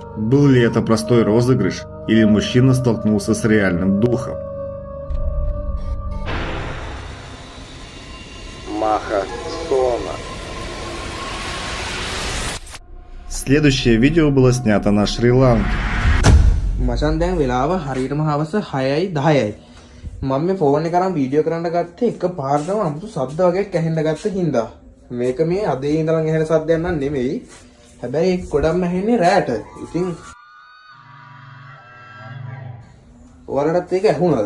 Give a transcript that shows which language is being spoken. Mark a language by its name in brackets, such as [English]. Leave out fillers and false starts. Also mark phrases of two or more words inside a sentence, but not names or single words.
[Russian] Был ли это простой розыгрыш, или мужчина столкнулся с реальным духом. Маха Сона. Следующее видео было снято на Шри-Ланке. [Sinhala] මචන් දැන් වෙලාව හරියටම හවස 6යි 10යි. මම මේ ෆෝන් එක අරන් වීඩියෝ කරන්න ගත්තේ එක පාරටම අමුතු ශබ්ද වගේක් ඇහෙන්න ගත්ත හින්දා. මේක මේ අදේ ඉඳන් ඇහෙන ශබ්දයක් නන් නෙමෙයි. හැබැයි ඒක ගොඩක්ම ඇහෙන්නේ රැට. ඉතින් ඔයාලටත් ඒක ඇහුණාද?